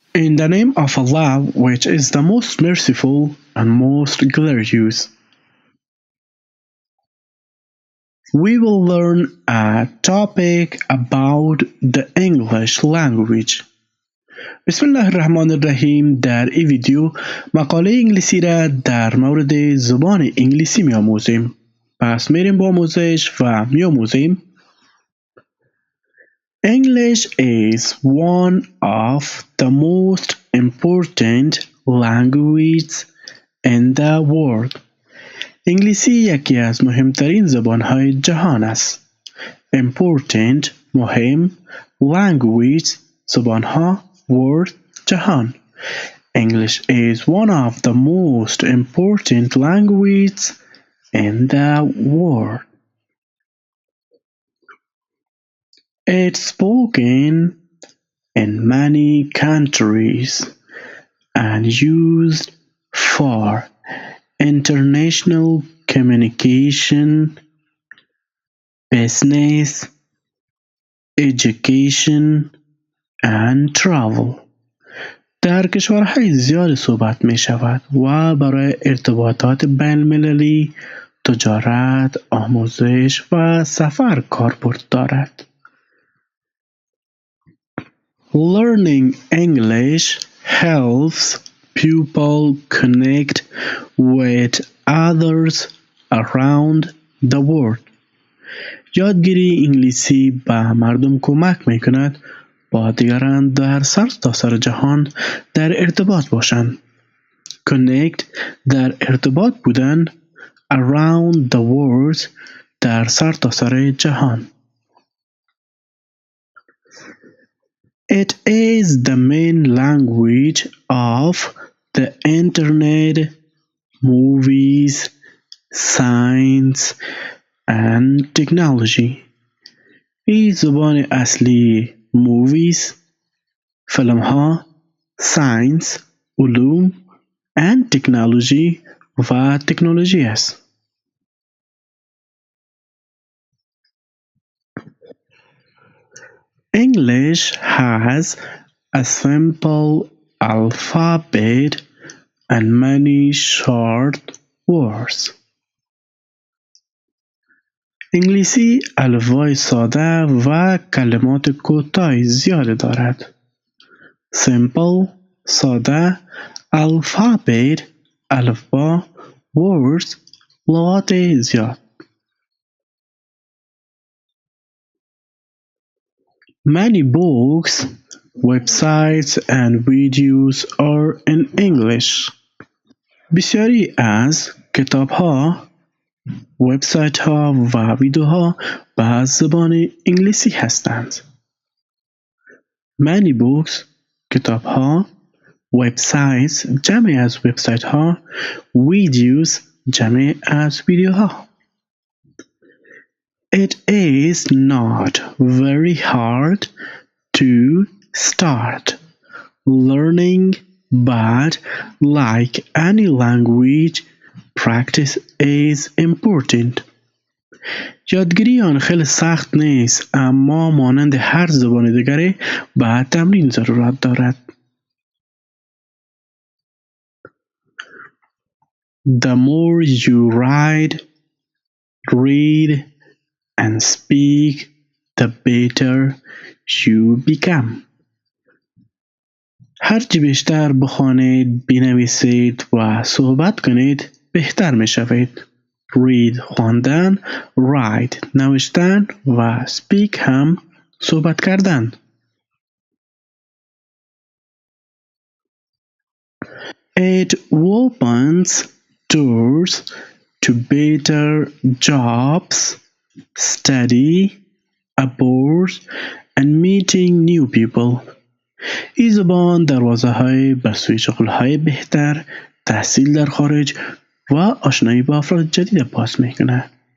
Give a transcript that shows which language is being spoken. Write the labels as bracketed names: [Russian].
[English] In the name of Allah, which is the most merciful and most glorious, we will learn a topic about the English language. [Arabic] بسم الله الرحمن الرحیم. [Persian] در این ویدیو مقاله انگلیسی را در مورد زبان انگلیسی می‌آموزیم. پس میریم با آموزش و می‌آموزیم. [English] English is one of the most important languages in the world. [Persian] انگلیسی یکی از مهمترین زبان‌های جهان است. Important مهم، language زبان‌ها، world جهان. [English] English is one of the most important languages in the world. It's spoken in many countries and used for international communication, business, education, and travel. [Persian] در کشورهای زیاد صحبت می شود و برای ارتباطات بین المللی، تجارت، آموزش و سفر کاربرد دارد. [English] Learning English helps people connect with others around the world. [Persian] یادگیری انگلیسی به مردم کمک می کند با دیگران در سرتاسر جهان در ارتباط باشند. Connect در ارتباط بودن، [English] around the world [Persian] در سرتاسر جهان. [English] It is the main language of the internet, movies, science and technology. [Persian] این زبان اصلی movies، فیلم ها، science، علوم [English] and technology [Persian] و تکنولوژی است. [English] English has a simple alphabet and many short words. [Persian] انگلیسی الفبای ساده و کلمات کوتاه زیاد دارد. Simple ساده، alphabet الفبا، words لغات زیاد. [English] Many books, websites and videos are in English. [Persian] بسیاری از کتاب‌ها، وبسایت‌ها و ویدیوها به زبان انگلیسی هستند. [English] Many books [Persian] کتاب‌ها، websites جمع از وبسایت‌ها، videos جمع از ویدیوها. [English] It is not very hard to start learning, but like any language, practice is important. [Persian] یادگیری آن خیلی سخت نیست، اما مانند هر زبان دیگری به تمرین ضرورت دارد. [English] The more you write, read, and speak, the better you become. [Persian] هرچی بیشتر بخوانید، بنویسید و صحبت کنید، بهتر می شوید. Read خواندن، write نوشتن و speak هم صحبت کردن. [English] It opens doors to better jobs, study abroad and meeting new people. [Persian] این زبان دروازه های به سوی شغل‌های بهتر، تحصیل در خارج و آشنایی با افراد جدید باز می‌کند.